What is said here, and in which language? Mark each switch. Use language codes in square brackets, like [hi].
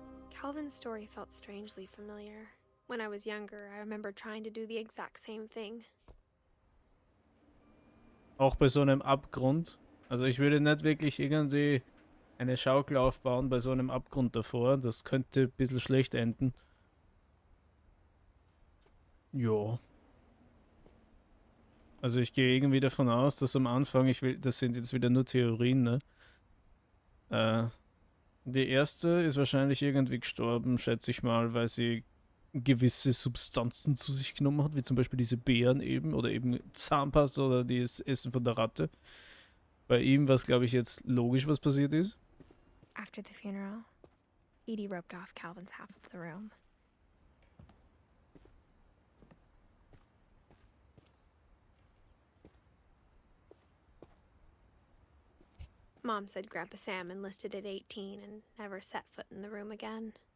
[en] Calvin's story felt strangely familiar. When I was younger, I remember trying to do the exact same thing. [de] Auch bei so einem Abgrund. Also ich würde nicht wirklich irgendwie eine Schaukel aufbauen bei so einem Abgrund davor. Das könnte ein bisschen schlecht enden. Ja. Also ich gehe irgendwie davon aus, dass am Anfang, das sind jetzt wieder nur Theorien, ne? Die erste ist wahrscheinlich irgendwie gestorben, schätze ich mal, weil sie gewisse Substanzen zu sich genommen hat, wie zum Beispiel diese Beeren eben, oder eben Zahnpasta oder das Essen von der Ratte. Bei ihm war es, glaube ich, jetzt logisch, was passiert ist. [en] After the funeral, Edie roped off Calvin's half of the room. Mom said Grandpa Sam enlisted at 18 and never set foot in the room again.